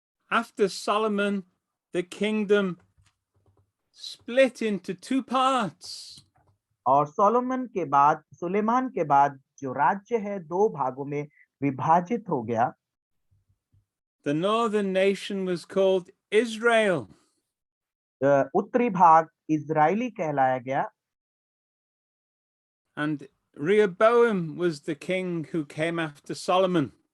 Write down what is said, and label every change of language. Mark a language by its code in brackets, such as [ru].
[en] After Solomon, the kingdom split into 2 parts. [hi] और Solomon के बाद सुलेमान के बाद जो राज्य है 2 भागों में विभाजित हो गया। [en] The northern nation was called Israel. [hi] उत्तरी भाग इजरायली कहलाया गया, [en] And Rehoboam was the king who came after Solomon.